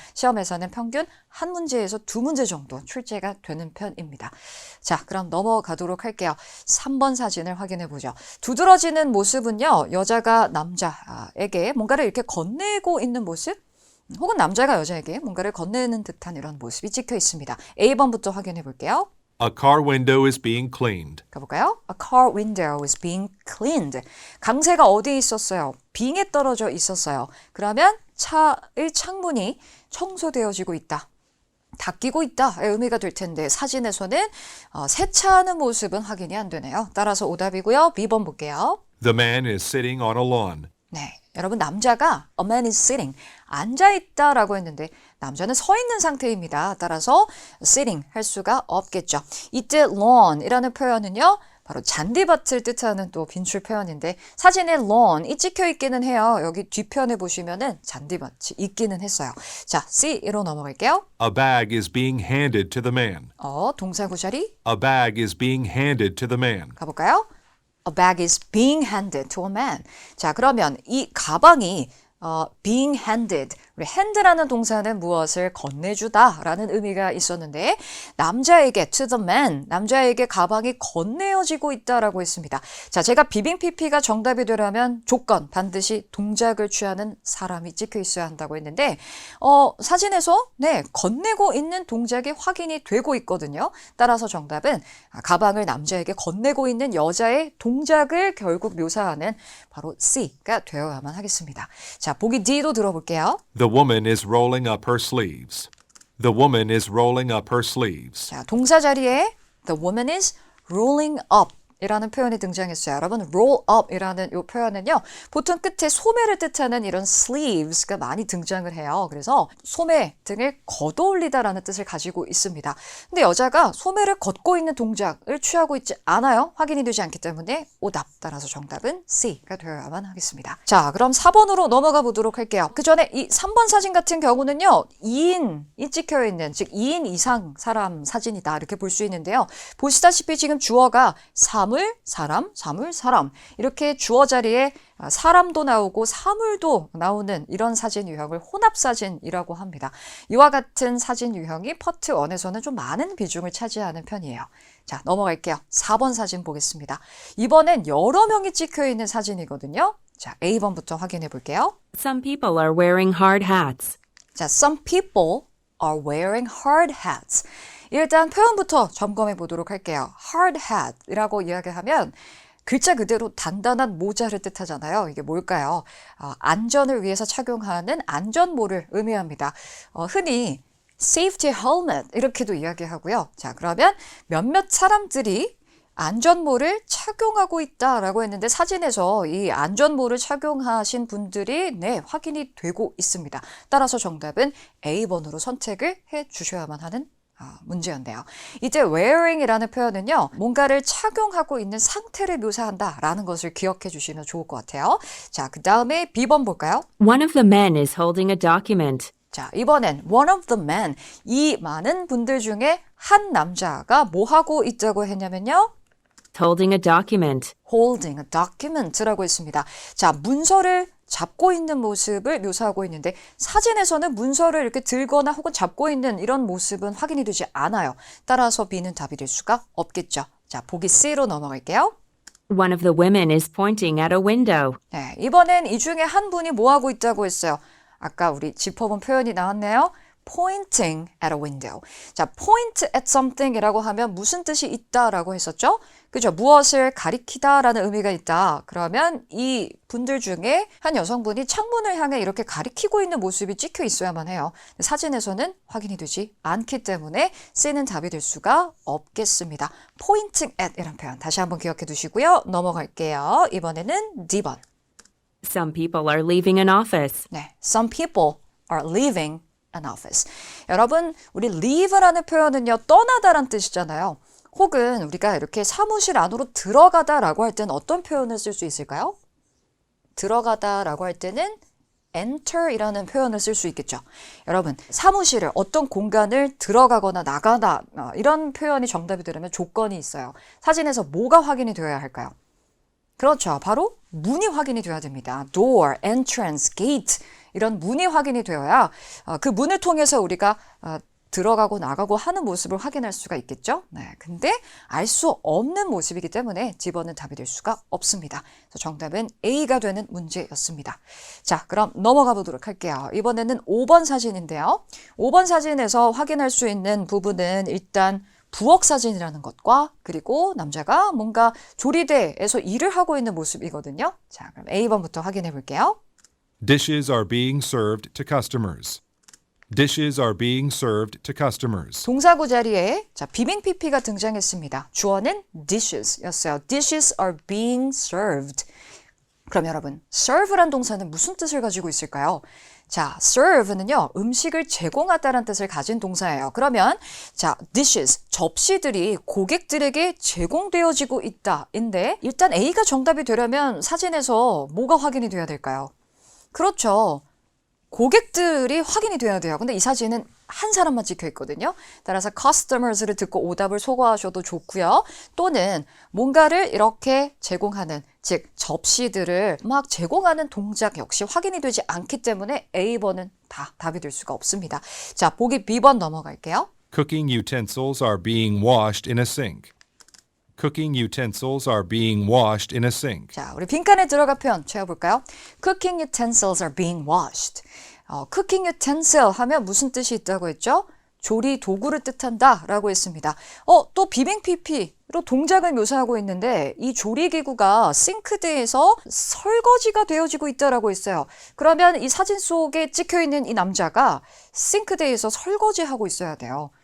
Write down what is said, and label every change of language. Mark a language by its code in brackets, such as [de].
[ko] 시험에서는 평균 한 문제에서 2문제 정도 출제가 되는 편입니다. 자, 그럼 넘어가도록 할게요. 3번 사진을 확인해 보죠. 두드러지는 모습은요. 여자가 남자에게 뭔가를 이렇게 건네고 있는 모습 혹은 남자가 여자에게 뭔가를 건네는 듯한 이런 모습이 찍혀 있습니다. A번부터 확인해 볼게요. [en] A car window is being cleaned. [ko] 가볼까요? [en] A car window is being cleaned. [ko] 강세가 어디에 있었어요? being에 떨어져 있었어요. 그러면 차의 창문이 청소되어지고 있다. 닦이고 있다의 의미가 될 텐데 사진에서는 세차하는 모습은 확인이 안 되네요. 따라서 오답이고요. B번 볼게요. [en] The man is sitting on a lawn. [ko] 네, 여러분 남자가 [en] a man is sitting, [ko] 앉아있다라고 했는데 남자는 서 있는 상태입니다. 따라서 sitting 할 수가 없겠죠. 이때 lawn이라는 표현은요. 바로 잔디밭을 뜻하는 또 빈출 표현인데 사진에 lawn이 찍혀 있기는 해요. 여기 뒤편에 보시면은 잔디밭이 있기는 했어요. 자, C로 넘어갈게요. [en] A bag is being handed to the man. [ko] 동사구 자리 [en] A bag is being handed to the man. 가볼까요? A bag is being handed to a man. [ko] 자, 그러면 이 가방이 [en] being handed [ko] 우리 hand라는 동사는 무엇을 건네주다 라는 의미가 있었는데 남자에게 to the man, 남자에게 가방이 건네어지고 있다라고 했습니다. 자, 제가 비빙 PP가 정답이 되려면 조건 반드시 동작을 취하는 사람이 찍혀 있어야 한다고 했는데 사진에서 네, 건네고 있는 동작이 확인이 되고 있거든요. 따라서 정답은 가방을 남자에게 건네고 있는 여자의 동작을 결국 묘사하는 바로 C가 되어야만 하겠습니다. 자, 보기 D도 들어볼게요. [en] The woman is rolling up her sleeves. The woman is rolling up her sleeves. [ko] 자, 동사 자리에 [en] the woman is rolling up [ko] 이라는 표현이 등장했어요. 여러분, roll up 이라는 이 표현은요, 보통 끝에 소매를 뜻하는 이런 sleeves가 많이 등장을 해요. 그래서 소매 등을 걷어올리다 라는 뜻을 가지고 있습니다. 근데 여자가 소매를 걷고 있는 동작을 취하고 있지 않아요. 확인이 되지 않기 때문에 오답. 따라서 정답은 C가 되어야만 하겠습니다. 자, 그럼 4번으로 넘어가 보도록 할게요. 그 전에 이 3번 사진 같은 경우는요, 2인이 찍혀 있는, 즉 2인 이상 사람 사진이다 이렇게 볼 수 있는데요. 보시다시피 지금 주어가 사물, 사람, 사물, 사람 이렇게 주어 자리에 사람도 나오고 사물도 나오는 이런 사진 유형을 혼합사진이라고 합니다. 이와 같은 사진 유형이 파트 1에서는 좀 많은 비중을 차지하는 편이에요. 자, 넘어갈게요. 4번 사진 보겠습니다. 이번엔 여러 명이 찍혀 있는 사진이거든요. 자, A번부터 확인해 볼게요. [en] Some people are wearing hard hats. 자, some people are wearing hard hats. [ko] 일단 표현부터 점검해 보도록 할게요. hard hat이라고 이야기하면 글자 그대로 단단한 모자를 뜻하잖아요. 이게 뭘까요? 안전을 위해서 착용하는 안전모를 의미합니다. 흔히 safety helmet 이렇게도 이야기하고요. 자, 그러면 몇몇 사람들이 안전모를 착용하고 있다라고 했는데 사진에서 이 안전모를 착용하신 분들이 네, 확인이 되고 있습니다. 따라서 정답은 A번으로 선택을 해 주셔야만 하는 문제였네요. 이제 wearing이라는 표현은요, 뭔가를 착용하고 있는 상태를 묘사한다라는 것을 기억해 주시면 좋을 것 같아요. 자, 그 다음에 B번 볼까요? [en] One of the men is holding a document. [ko] 자, 이번엔 [en] one of the men, [ko] 이 많은 분들 중에 한 남자가 뭐 하고 있다고 했냐면요, [en] Holding a document. holding a document [ko] 라고 했습니다. 자, 문서를 잡고 있는 모습을 묘사하고 있는데 사진에서는 문서를 이렇게 들거나 혹은 잡고 있는 이런 모습은 확인이 되지 않아요. 따라서 B는 답이 될 수가 없겠죠. 자, 보기 C로 넘어갈게요. [en] One of the women is pointing at a window. [ko] 네, 이번엔 이 중에 한 분이 뭐 하고 있다고 했어요. 아까 우리 짚어본 표현이 나왔네요. [en] pointing at a window. [ko] 자, [en] point at something [ko] 이라고 하면 무슨 뜻이 있다라고 했었죠? 그죠? 무엇을 가리키다라는 의미가 있다. 그러면 이 분들 중에 한 여성분이 창문을 향해 이렇게 가리키고 있는 모습이 찍혀 있어야만 해요. 사진에서는 확인이 되지 않기 때문에 C는 답이 될 수가 없겠습니다. pointing at 이란 표현 다시 한번 기억해 두시고요. 넘어갈게요. 이번에는 D번. [en] Some people are leaving an office. 네, some people are leaving an office. [ko] 여러분, 우리 leave라는 표현은요, 떠나다란 뜻이잖아요. 혹은 우리가 이렇게 사무실 안으로 들어가다라고 할 때는 어떤 표현을 쓸 수 있을까요? 들어가다라고 할 때는 enter이라는 표현을 쓸 수 있겠죠. 여러분, 사무실을 어떤 공간을 들어가거나 나가다 이런 표현이 정답이 되려면 조건이 있어요. 사진에서 뭐가 확인이 되어야 할까요? 그렇죠. 바로 문이 확인이 되어야 됩니다. door, entrance, gate 이런 문이 확인이 되어야 그 문을 통해서 우리가 들어가고 나가고 하는 모습을 확인할 수가 있겠죠. 네, 근데 알 수 없는 모습이기 때문에 D번은 답이 될 수가 없습니다. 그래서 정답은 A가 되는 문제였습니다. 자, 그럼 넘어가 보도록 할게요. 이번에는 5번 사진인데요. 5번 사진에서 확인할 수 있는 부분은 일단 부엌 사진이라는 것과 그리고 남자가 뭔가 조리대에서 일을 하고 있는 모습이거든요. 자, 그럼 A번부터 확인해 볼게요. [en] Dishes are being served to customers. Dishes are being served to customers. [ko] 동사구 자리에 자, 비빙 PP가 등장했습니다. 주어는 dishes였어요. [en] Dishes are being served. [ko] 그럼 여러분, serve란 동사는 무슨 뜻을 가지고 있을까요? 자, serve는요, 음식을 제공하다라는 뜻을 가진 동사예요. 그러면 자, dishes, 접시들이 고객들에게 제공되어지고 있다인데 일단 A가 정답이 되려면 사진에서 뭐가 확인이 돼야 될까요? 그렇죠. 고객들이 확인이 돼야 돼요. 근데 이 사진은 한 사람만 찍혀 있거든요. 따라서 customers를 듣고 오답을 소거하셔도 좋고요. 또는 뭔가를 이렇게 제공하는 즉 접시들을 막 제공하는 동작 역시 확인이 되지 않기 때문에 A번은 다 답이 될 수가 없습니다. 자, 보기 B번 넘어갈게요. [en] Cooking utensils are being washed in a sink. Cooking utensils are being washed in a sink. [ko] 자, 우리 빈칸에 들어가 표현 채워볼까요? [en] Cooking utensils are being washed. [ko] cooking utensil 하면 무슨 뜻이 있다고 했죠? 조리 도구를 뜻한다 라고 했습니다. 또 비빙 PP로 동작을 묘사하고 있는데 이 조리기구가 싱크대에서 설거지가 되어지고 있다라고 했어요. 그러면 이 사진 속에 찍혀 있는 이 남자가 싱크대에서 설거지하고 있어야 돼요.